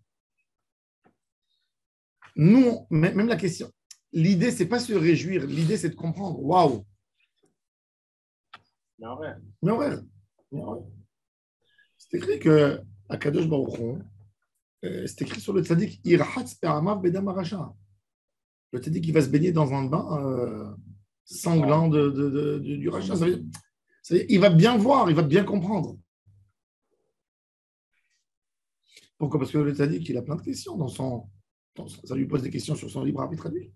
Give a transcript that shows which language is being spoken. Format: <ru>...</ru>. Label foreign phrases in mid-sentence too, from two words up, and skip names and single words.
<fr>Nous, même la question, l'idée, c'est pas se réjouir, l'idée, c'est de comprendre. Waouh! Mais en vrai. C'est écrit que</fr> <he>הקדוש ברוך הוא,</he> <fr>c'est écrit sur le tzaddik,</fr> <he>ירחץ פעמיו בדם הרשע.</he> <fr>Le tzaddik, il va se baigner dans un bain sanglant du rachat. Ça veut dire, il va bien voir, il va bien comprendre. Pourquoi? Parce que le tzaddik, il a plein de questions ça lui pose des questions sur son libre arbitre à lui.</fr>